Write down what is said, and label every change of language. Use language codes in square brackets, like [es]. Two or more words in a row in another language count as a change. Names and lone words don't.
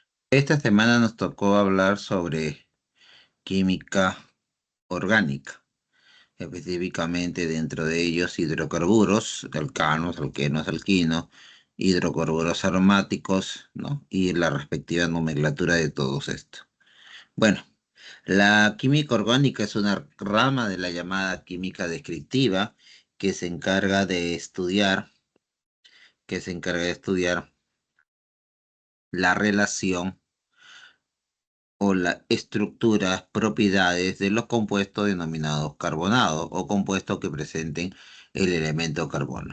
[es] Esta semana nos tocó hablar sobre química orgánica, específicamente dentro de ellos hidrocarburos, alcanos, alquenos, alquinos, hidrocarburos aromáticos, ¿no? Y la respectiva nomenclatura de todos estos. Bueno, la química orgánica es una rama de la llamada química descriptiva que se encarga de estudiar, que se encarga de estudiar la relación o la estructura, propiedades de los compuestos denominados carbonados o compuestos que presenten el elemento carbono.